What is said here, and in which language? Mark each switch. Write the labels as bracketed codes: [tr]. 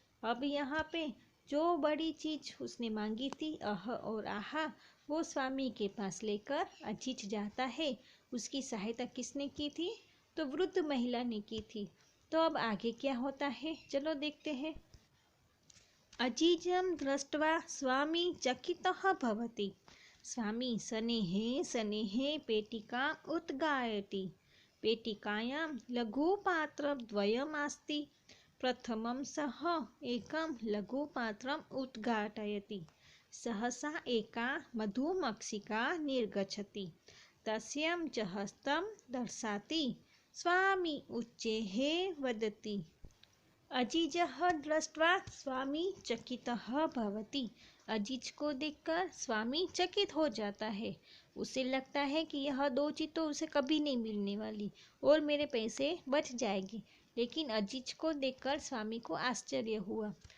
[hi] अब यहाँ पे जो बड़ी चीज उसने मांगी थी अह और आहा, वो स्वामी के पास लेकर अजीज जाता है। उसकी सहायता किसने की थी? तो वृद्ध महिला ने की थी। तो अब आगे क्या होता है, चलो देखते हैं। [sa] अजीजं दृष्ट्वा स्वामी चकितः भवति, स्वामी सनेहे सनेहे पेटिकाम् उद्घाटयति, पेटिकायां लघुपात्रद्वयमस्ति, प्रथमं सः एकं लघुपात्रम् उद्घाटयति, सहसा एका मधुमक्षिका निर्गच्छति, तस्यां च हस्तं दर्शयति, स्वामी उच्चैः वदति। अजीजः दृष्ट्वा स्वामी चकितः भवति, [hi] अजीज को देखकर स्वामी चकित हो जाता है। उसे लगता है कि यह 2 चीज तो उसे कभी नहीं मिलने वाली और मेरे पैसे बच जाएंगे, लेकिन अजीज को देखकर स्वामी को आश्चर्य हुआ।